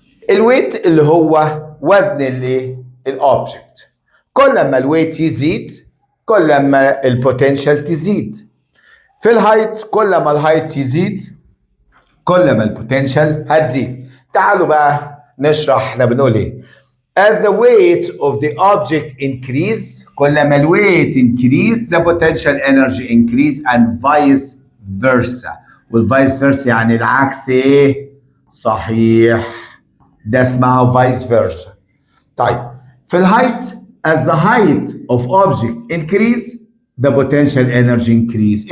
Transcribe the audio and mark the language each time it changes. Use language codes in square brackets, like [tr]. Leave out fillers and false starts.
[ar] الويت اللي هو وزن الايه؟ الاوبجكت. كل ما الويت يزيد كل ما البوتنشال تزيد. في الهايت كل ما الهايت يزيد كل ما البوتنشال هتزيد. تعالوا بقى نشرح احنا بنقول ايه. [en] As the weight of the object increase، [ar] كل ما الويت [en] increase the potential energy increase and vice versa. [ar] والvice versa يعني العكس ايه؟ صحيح، ده اسمها vice versa. طيب في الهايت [en] as the height of object increase the potential energy increase.